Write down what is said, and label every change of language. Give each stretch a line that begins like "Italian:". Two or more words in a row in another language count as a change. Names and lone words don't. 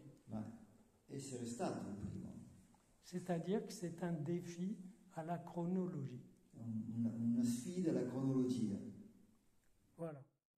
Italian: ma essere stato il primo.
French: C'est-à-dire que c'est un défi à la chronologie.
Italian: Una sfida alla cronologia.
French: Voilà.